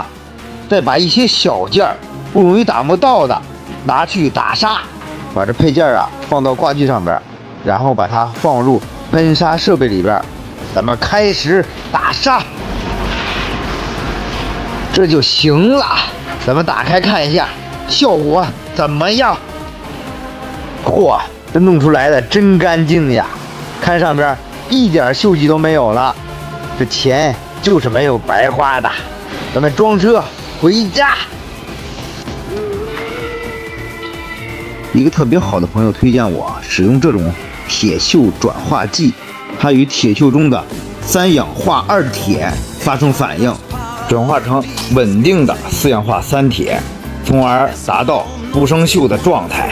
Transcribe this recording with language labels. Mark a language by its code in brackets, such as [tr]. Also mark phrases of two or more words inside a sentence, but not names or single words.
[zh] 再把一些小件不容易打磨到的拿去打砂，把這配件啊放到掛具上邊，然後把它放入噴砂設備裡邊，咱們開始打砂，這就行了。咱們打開看一下效果怎麼樣？嚯，這弄出來的真乾淨呀！看上邊一點鏽跡都沒有了，這錢就是沒有白花的。咱們裝車回家。一個特別好的朋友推薦我使用這種鐵鏽轉化劑，它與鐵鏽中的3氧化2鐵發生反應，轉化成穩定的4氧化3鐵，從而達到不生鏽的狀態。